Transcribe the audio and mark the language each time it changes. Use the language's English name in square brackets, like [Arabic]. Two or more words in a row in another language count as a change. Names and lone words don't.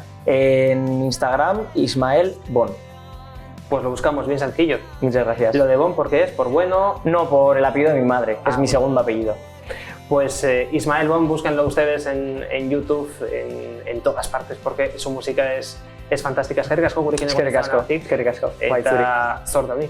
[Spanish] En Instagram, Ismael Bon. Pues lo buscamos bien sencillo. Muchas gracias. ¿Lo de Bon por qué es? ¿Por bueno? No, por el apellido de mi madre, es mi segundo apellido. Pues Ismael Bon, búsquenlo ustedes en YouTube, en todas partes, porque su música es fantástica. [Basque] Eskerrik asko gurekin egon izanagatik. Eskerrik asko. Eta zor damit.